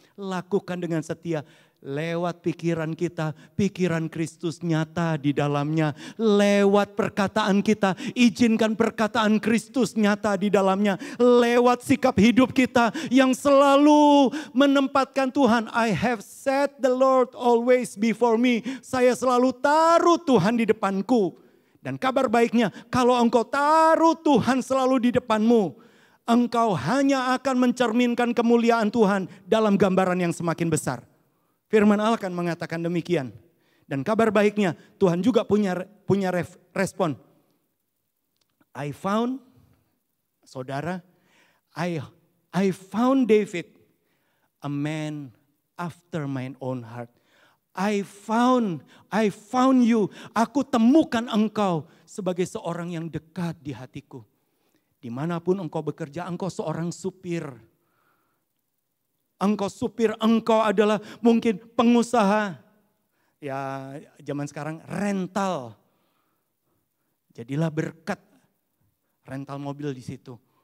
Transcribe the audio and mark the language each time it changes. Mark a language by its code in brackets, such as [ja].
[id] Lakukan dengan setia, lewat pikiran kita, pikiran Kristus nyata di dalamnya. Lewat perkataan kita, izinkan perkataan Kristus nyata di dalamnya. Lewat sikap hidup kita yang selalu menempatkan Tuhan. [en] I have set the Lord always before me. [id] Saya selalu taruh Tuhan di depanku. Dan kabar baiknya, kalau engkau taruh Tuhan selalu di depanmu, engkau hanya akan mencerminkan kemuliaan Tuhan dalam gambaran yang semakin besar. Firman Allah akan mengatakan demikian. Dan kabar baiknya, Tuhan juga punya respon. [en] I found, [id] saudara, [en] I found David, a man after mine own heart. I found you. [id] Aku temukan engkau sebagai seorang yang dekat di hatiku. Dimanapun engkau bekerja, engkau seorang supir. Engkau adalah mungkin pengusaha. Ya zaman sekarang rental. Jadilah berkat rental mobil di situ.